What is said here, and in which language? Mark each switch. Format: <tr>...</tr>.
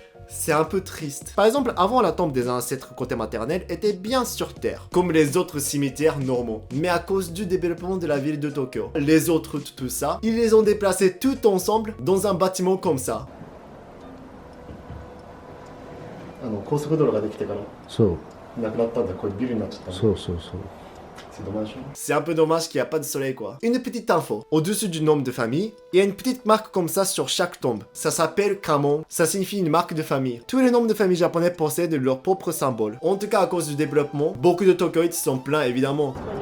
<fr>C'est un peu triste. Par exemple, avant la tombe des ancêtres côté maternel était bien sur Terre, comme les autres cimetières normaux. Mais à cause du développement de la ville de Tokyo, les autres tout ça, ils les ont déplacés tout ensemble dans un bâtiment comme ça.</fr> <ja>高速道路ができてからそうなくなったんだ。これビルになっちゃったの。そうそうそう</ja> <fr>C'est un peu dommage qu'il n'y a pas de soleil quoi. Une petite info. Au-dessus du nom de famille, il y a une petite marque comme ça sur chaque tombe. Ça s'appelle Kamon. Ça signifie une marque de famille. Tous les noms de famille japonais possèdent leur propre symbole. En tout cas à cause du développement, beaucoup de Tokyoïtes sont pleins évidemment.</fr>